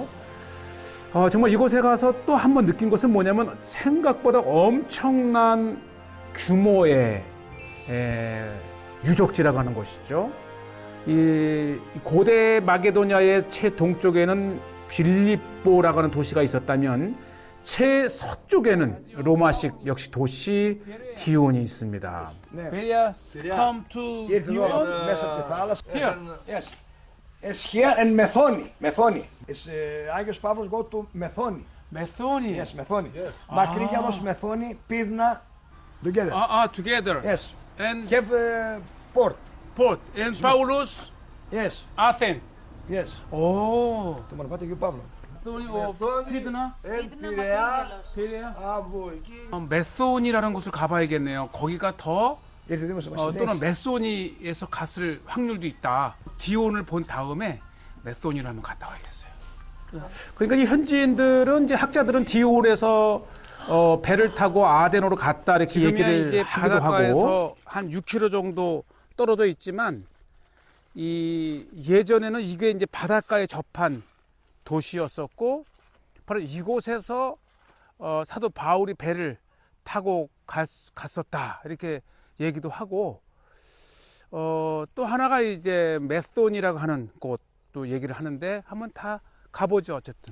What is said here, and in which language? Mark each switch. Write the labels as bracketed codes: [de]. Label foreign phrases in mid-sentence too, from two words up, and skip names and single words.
[ko] 정말 이곳에 가서 또 한 번 느낀 것은 뭐냐면 생각보다 엄청난 규모의 유적지라고 하는 것이죠. 이 고대 마게도냐의 최동쪽에는 빌립보라고 하는 도시가 있었다면 최서쪽에는 로마식 역시 도시 디온이 있습니다. [en] Berea come to [el] Ήρθε εδώ Dion. μέσα από τη θάλασσα. [en] Here. Yes. It's here in Methoni. Methoni. It's Άγιος Παύλος go to Methoni. Methoni. Yes, Methoni. Μακρύγιανος Methoni, Πίδνα, together. Together. Yes. And Have port. port. And Paulus, Yes. Athens. Yes. Oh. [el] Το μονοπάτι Αγίου Παύλου. [en] Methoni of Pydna. [el] Πειραιά. Berea. Από εκεί. [ko] 메소니라는 곳을 가봐야겠네요. 거기가 더 [el] Ήρθε δήμος μας [ko] 또는 [el] συνέχισε. [ko] 메소니에서 갔을 확률도 있다. 디온을 본 다음에 메소니를 한번 갔다 와야겠어요. 그러니까 이 현지인들은 이제 학자들은 디온에서 배를 타고 아덴으로 갔다 이렇게 지금이야 얘기를 이제 하기도 하고 바닷가에서 한 6km 정도 떨어져 있지만 이 예전에는 이게 이제 바닷가에 접한 도시였었고 바로 이곳에서 사도 바울이 배를 타고 갔었다 이렇게 얘기도 하고 또 하나가 이제 메소니라고 하는 곳도 얘기를 하는데 한번 다 가보죠 어쨌든.